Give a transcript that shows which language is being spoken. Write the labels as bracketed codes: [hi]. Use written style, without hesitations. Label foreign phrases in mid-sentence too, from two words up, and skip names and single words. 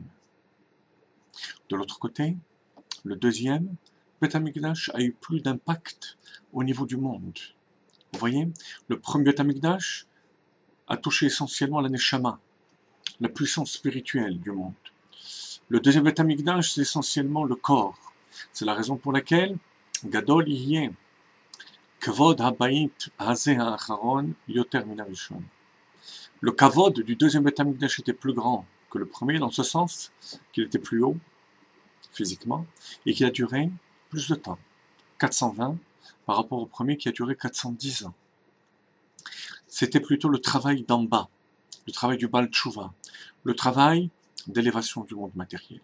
[fr] De l'autre côté, le deuxième [he] Beth Amikdash [fr] a eu plus d'impact au niveau du monde. Vous voyez, le premier [he] Beth Amikdash [fr] a touché essentiellement la Neshama, la puissance spirituelle du monde. Le deuxième [he] Beth Amikdash, [fr] c'est essentiellement le corps. C'est la raison pour laquelle [he] Gadol Yeh Kvod Habayit Hazeh Ha'acharon Yoter Min Harishon. [fr] Le kavod du deuxième [he] Beth Amikdash [fr] était plus grand que le premier, dans ce sens qu'il était plus haut physiquement et qui a duré plus de temps, 420 par rapport au premier qui a duré 410 ans. C'était plutôt le travail d'en bas, le travail du [he] Baal Tshuva, [fr] le travail d'élévation du monde matériel.